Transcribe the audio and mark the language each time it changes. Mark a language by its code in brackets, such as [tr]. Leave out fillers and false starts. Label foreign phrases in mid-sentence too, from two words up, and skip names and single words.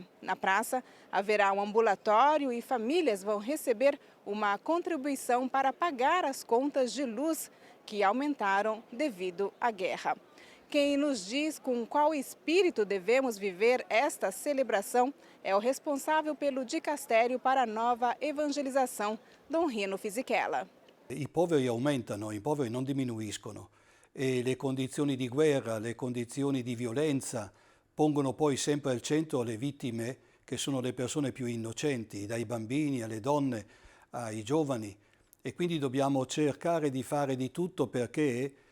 [pt] Na praça, haverá um ambulatório e famílias vão receber uma contribuição para pagar as contas de luz que aumentaram devido à guerra. Quem nos diz com qual espírito devemos viver esta celebração é o responsável pelo Dicastério para a Nova Evangelização, Dom Rino Fisichella. [it] I poveri aumentano, i poveri non diminuiscono e le condizioni di guerra, le condizioni di violenza pongono poi sempre al centro le vittime che sono le persone più innocenti, dai bambini alle donne ai giovani, e quindi dobbiamo cercare di fare di tutto perché